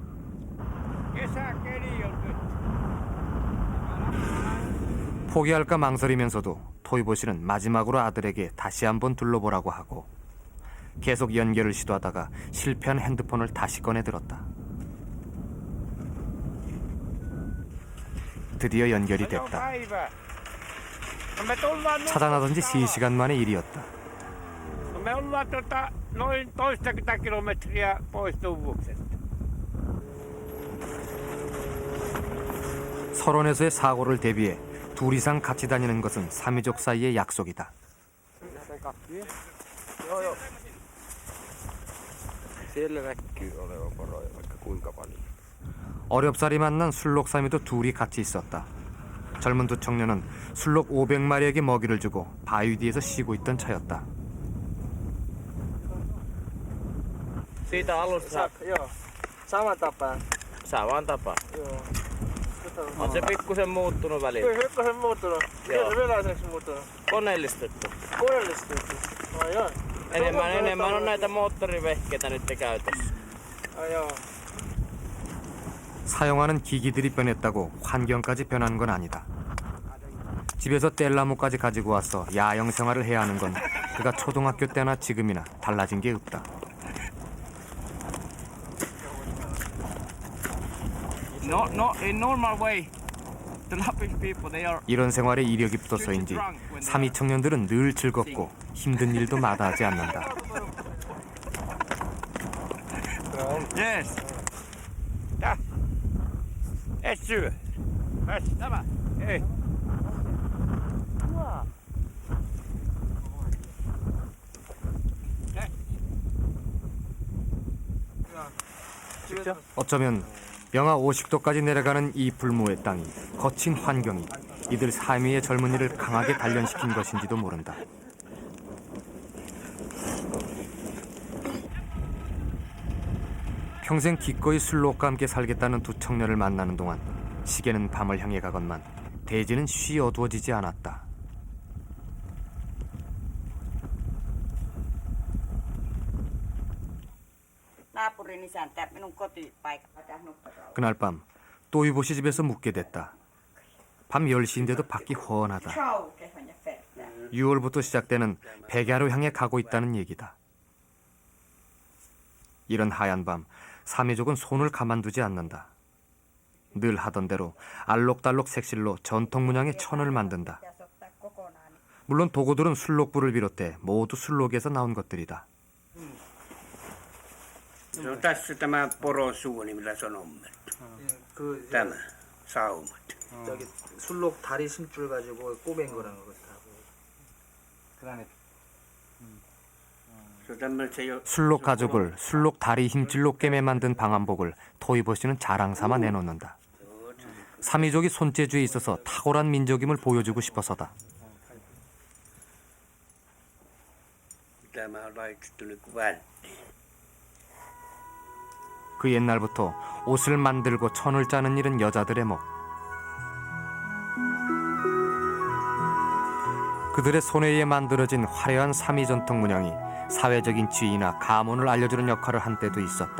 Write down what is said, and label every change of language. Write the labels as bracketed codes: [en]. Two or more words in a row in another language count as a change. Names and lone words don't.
[ko] 포기할까 망설이면서도 토이보시는 마지막으로 아들에게 다시 한번 둘러보라고 하고 계속 연결을 시도하다가 실패한 핸드폰을 다시 꺼내 들었다. 드디어 연결이 됐다. 찾아나던 지 3시간 만의 일이었다. [fi] noin toistakymmentä kilometriä pois Tuvuksesta. [ko] 설원에서의 사고를 대비해 둘 이상 같이 다니는 것은 사미족 사이의 약속이다. [fi] Siellä näkyy olevan poroja vaikka kuinka paljon. [ko] 어렵사리 만난 술록 사미도 둘이 같이 있었다. 젊은 두 청년은 술록 500마리에게 먹이를 주고 바위 뒤에서 쉬고 있던 차였다. [fi] Siitä alusta Joo, sama tapaan. samaan tapaan. Joo. On se pikkusen muuttunut välillä. Pikkasen muuttunut. Joo. Millaiseksi muuttunut? Koneellistettu. Koneellistettu. Ai joo. Enemmän on näitä moottorivehkeitä nyt käytössä. Ai joo. [ko] 사용하는 기기들이 변했다고 환경까지 변한 건 아니다. 집에서 뗄나무까지 가지고 와서 야영 생활을 해야 하는 건 그가 초등학교 때나 지금이나 달라진 게 없다. [en] No, in normal way, the Lappish people, they are [ko] 이런 생활에 이력이 붙어서인지 사미 청년들은 늘 즐겁고 힘든 일도 마다하지 않는다. [en] yes. [fi] Et syö. Tämä. Ei. [ko] 어쩌면 영하 50도까지 내려가는 이 불모의 땅이 거친 환경이 이들 사미의 젊은이를 강하게 단련시킨 것인지도 모른다. 평생 기꺼이 술록과 함께 살겠다는 두 청년을 만나는 동안 시계는 밤을 향해 가건만 대지는 쉬 어두워지지 않았다. [fi] Naapurin isäntä, minun kotipaikka. [ko] 그날 밤 또이보시 집에서 묵게 됐다. 밤 10시인데도 밖이 훤하다. Saukehan ja pertää. 6월부터 시작되는 백야로 향해 가고 있다는 얘기다. 이런 하얀 밤 사미족은 손을 가만두지 않는다. 늘 하던 대로 알록달록 색실로 전통 문양의 천을 만든다. [fi] Pitäisi ottaa kokonaan. [ko] 물론 도구들은 술록불을 비롯해 모두 술록에서 나온 것들이다. [fi] No tässä tämä porosuuni, millä se on ommeltu. [ko] 그 [fi] Tämä. Saumat. [ko] 저기 술록 다리 심줄 가지고 꼬맨 거라는 거 같아. 그다음에 [fi] Se on tämmöinen, se [ko] 술록 가죽을 술록 다리 힘줄로 꿰매 만든 방한복을 토이보시는 자랑 삼아 내놓는다. 사미족이 손재주에 있어서 탁월한 민족임을 보여주고 싶어서다. [fi] Tämä on laitettu niin kuin välttiin. [ko] 그 옛날부터 옷을 만들고 천을 짜는 일은 여자들의 목. 그들의 손에 의해 만들어진 화려한 사미 전통 문양이 사회적인 지위나 가문을 알려주는 역할을 한 때도 있었다.